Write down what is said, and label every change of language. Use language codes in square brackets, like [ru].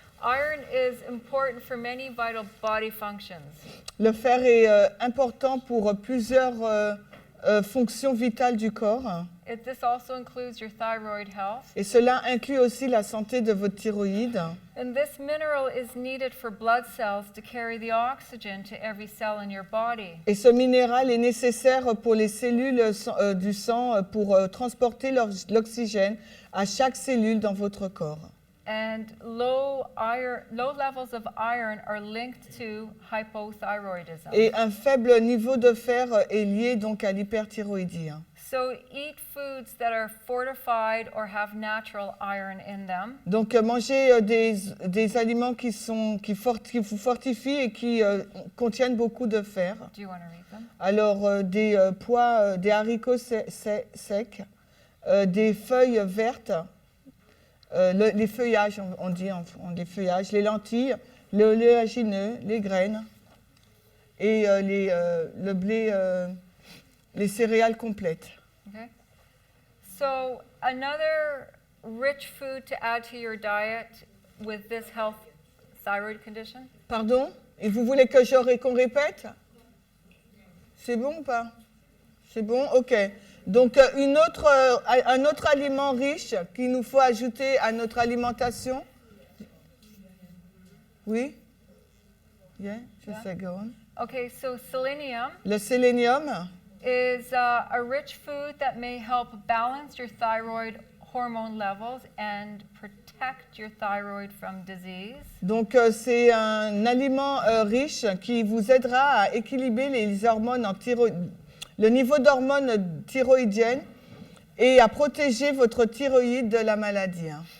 [en] Iron is important for many vital body functions. [fr] Le fer est important pour plusieurs fonctions vitales du corps. [en] This also includes your thyroid health. [fr] Et cela inclut aussi la santé de votre thyroïde. [en] And this mineral is needed for blood cells to carry the oxygen to every cell in your body. [fr] Et ce minéral est nécessaire pour les cellules du sang pour transporter l'oxygène à chaque cellule dans votre corps. [en] And low levels of iron are linked to hypothyroidism. [fr] Et un faible niveau de fer est lié donc à l'hyperthyroïdie. [en] So eat foods that are fortified or have natural iron in them. [fr] Donc mangez des aliments qui vous fortifient et qui contiennent beaucoup de fer. [en] Do you want to read them? [fr] Alors des pois, des haricots secs, des feuilles vertes, les feuillages, on dit les feuillages, les lentilles, le oléagineux, les graines et le blé, les céréales complètes. [en] Okay. So another rich food to add to your diet with this thyroid condition. [fr] Pardon? Et vous voulez qu'on répète? C'est bon ou pas? C'est bon? Ok. Donc un autre aliment riche qu'il nous faut ajouter à notre alimentation. Oui? [en] Yeah, just go on. Okay, so selenium [fr] Le sélénium [en] is a rich food that may help balance your thyroid hormone levels and protect your thyroid from disease. [fr] Donc c'est un aliment riche qui vous aidera à équilibrer les hormones le niveau d'hormones thyroïdiennes et à protéger votre thyroïde de la maladie.